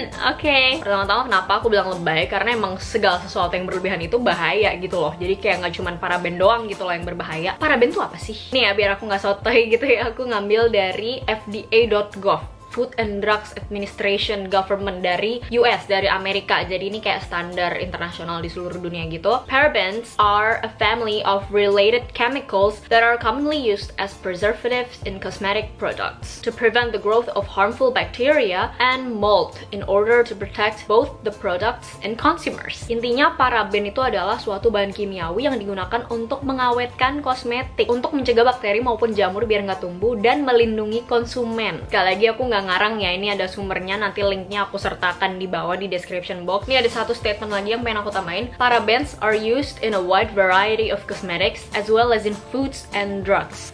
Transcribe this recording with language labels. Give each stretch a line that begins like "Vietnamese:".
Indonesian: Oke. Pertama-tama kenapa aku bilang lebay? Karena emang segala sesuatu yang berlebihan itu bahaya gitu loh. Jadi kayak nggak cuman paraben doang gitu loh yang berbahaya. Paraben tuh apa sih? Nih ya, biar aku nggak sotoy gitu ya, aku ngambil dari fda.gov, Food and Drugs Administration Government dari US, dari Amerika. Jadi ini kayak standar internasional di seluruh dunia gitu.
English: Parabens are a family of related chemicals that are commonly used as preservatives in cosmetic products to prevent the growth of harmful bacteria and mold in order to protect both the products and consumers.
Indonesian: Intinya paraben itu adalah suatu bahan kimiawi yang digunakan untuk mengawetkan kosmetik, untuk mencegah bakteri maupun jamur biar nggak tumbuh dan melindungi konsumen. Sekali lagi aku nggak ngarang ya, ini ada sumbernya, nanti linknya aku sertakan di bawah di description box. Ini ada satu statement lagi yang pengen aku tambahin.
English: Parabens are used in a wide variety of cosmetics as well as in foods and drugs.